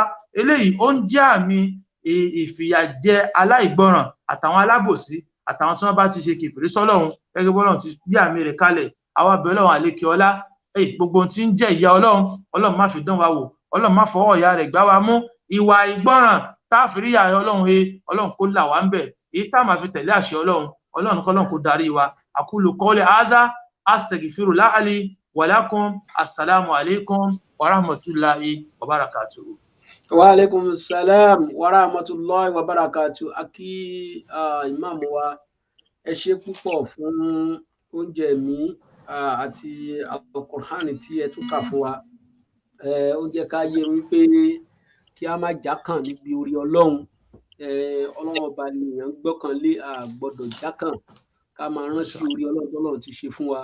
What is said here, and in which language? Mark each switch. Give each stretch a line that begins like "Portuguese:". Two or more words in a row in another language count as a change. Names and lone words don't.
Yoruba: Eléyìí ó ń jẹ́ àmì ìfìyàjẹ aláìgbọràn àtàwọn alábòsí àtàwọn tí wọ́n bá ti ṣe kèfèrí sọ́lọ́run, gẹ́gẹ́ bọ́lọ́run ti gbé àmì rẹ̀ kalẹ̀. àwa bẹ̀ Ọlọ́run àlékè ọlá, gbogbo tí ń jẹ́ ìyà Ọlọ́run má fi dán wa wò, Ọlọ́run má fọwọ́ ìyà rẹ̀ gbá wa mú. Ìwà ìgbọràn táàfìrí ìyà Ọlọ́run kó là wá ń bẹ̀, èyí tá máa fi tẹ̀lé àṣẹ Ọlọ́run kọ́lọ́run kó darí wa.
Arabic: أقول قولي هذا أستغفر الله لي ولكم. السلام عليكم ورحمة الله وبركاته. وعليكم السلام ورحمة الله وبركاته.
Yoruba: Akí ìmáàmù wa, ẹ ṣé púpọ̀ fún oúnjẹ mi àti Al-Qur'ani tí ẹ tún kà fún wa. Ó jẹ́ ká yé wípé kí a má jákàn níbi orí Ọlọ́run. Ọlọ́run ọba ni èèyàn gbọ́kànlé, a gbọ́dọ̀ jákàn, ká máa rántí orí Ọlọ́run tọ́lọ́run ti ṣe fún wa.